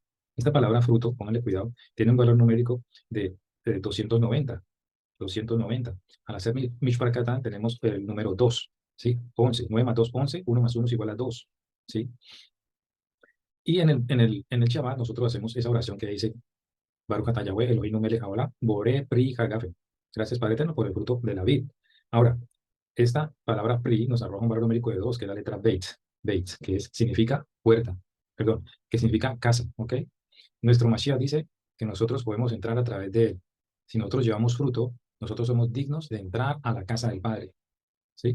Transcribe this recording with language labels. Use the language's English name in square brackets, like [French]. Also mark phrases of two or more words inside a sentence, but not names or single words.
[Spanish] Esta palabra fruto, pónganle cuidado, tiene un valor numérico de 290. 290. Al hacer Mishpar tenemos el número 2, ¿sí? 11. 9 más 2, 11. 1 más 1 es igual a 2, ¿sí? Y en el Shabbat nosotros hacemos esa oración que dice, [Hebrew] ברוך אתה יהוה אלהים מלך העולם, בורא פרי הגפן. [Spanish] Gracias, Padre Eterno, por el fruto de la vid. Ahora, esta palabra pri nos arroja un valor numérico de 2, que es la letra Beit, Beit, significa puerta, perdón, que significa casa, ¿ok? Nuestro Mashiach dice que nosotros podemos entrar a través de él. Si nosotros llevamos fruto, nosotros somos dignos de entrar a la casa del Padre, ¿sí?